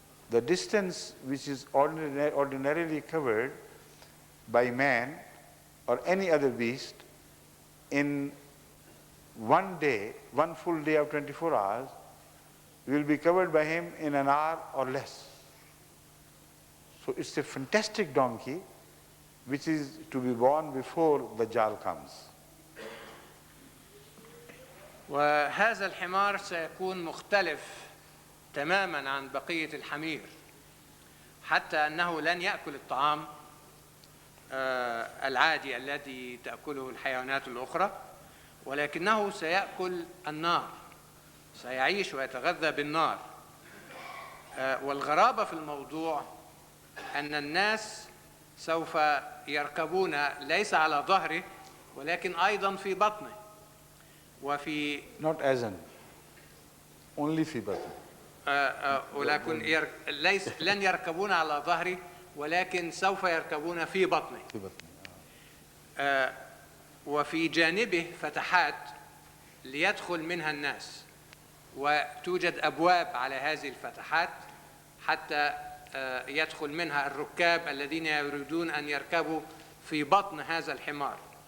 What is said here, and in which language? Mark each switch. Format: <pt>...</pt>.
<en>The distance which is ordinarily covered by man or any other beast in one day, one full day of 24 hours, will be covered by him in an hour or less. So it's a fantastic donkey which is to be born before Dajjal comes.</en> <ar>وهذا الحمار سيكون مختلف تماما عن بقية الحمير، حتى أنه لن يأكل الطعام العادي الذي تأكله الحيوانات الأخرى، ولكنه سيأكل النار، سيعيش ويتغذى بالنار. والغرابة في الموضوع أن الناس سوف يركبون ليس على ظهره ولكن أيضا في بطنه وفي</ar> <en>Not as in, only</en> <ar>في بطن. ولكن لن يركبون على ظهره ولكن سوف يركبون في بطنه. في بطن. وفي جانبه فتحات ليدخل منها الناس، وتوجد أبواب على هذه الفتحات حتى يدخل منها الركاب الذين يريدون أن يركبوا في بطن هذا الحمار.</ar>